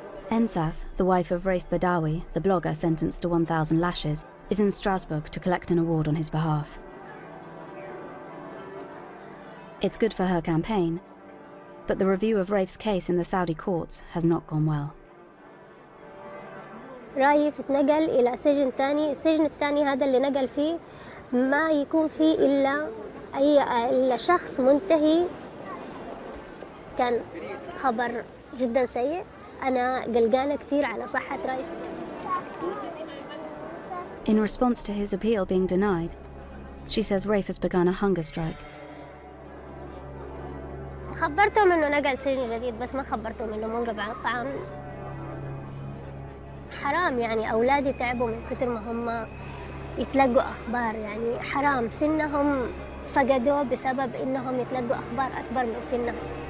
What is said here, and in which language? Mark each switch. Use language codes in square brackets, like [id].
[en] Ensaf, the wife of Raif Badawi, the blogger sentenced to 1,000 lashes, is in Strasbourg to collect an award on his behalf. It's good for her campaign, but the review of Raif's case in the Saudi courts has not gone well. [ar] رايف اتنقل إلى سجن تاني، السجن الثاني هذا اللي نقل فيه ما يكون فيه إلا شخص منتهي. كان خبر جدا سيء، أنا قلقانة كتير على صحة رايف. [en] In response to his appeal being denied, she says Raif has begun a hunger strike. [ar] خبرتهم إنه نقل سجن جديد بس ما خبرتهم إنه منقطع عن الطعام. حرام يعني أولادي تعبوا من كتر ما هم يتلقوا أخبار، يعني حرام سنهم فقدوه بسبب إنهم يتلقوا أخبار أكبر من سنهم.